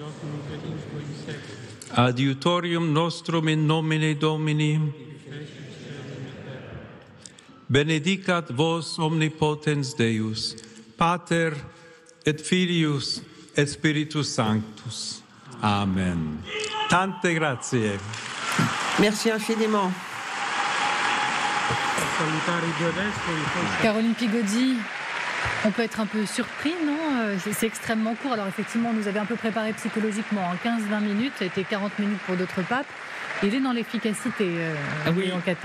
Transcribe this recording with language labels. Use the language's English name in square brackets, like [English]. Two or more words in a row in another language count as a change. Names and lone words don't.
[Latin] Adiutorium nostrum in nomine Domini. Benedicat vos omnipotens Deus, Pater et Filius et Spiritus Sanctus. [Italian] Amen. Tante grazie. [French] Merci infiniment. Caroline Pigozzi, on peut être un peu surpris, non? C'est extrêmement court. Alors effectivement, on nous avait un peu préparé psychologiquement en 15-20 minutes. Ça a été 40 minutes pour d'autres papes. Il est dans l'efficacité, Léon XIV.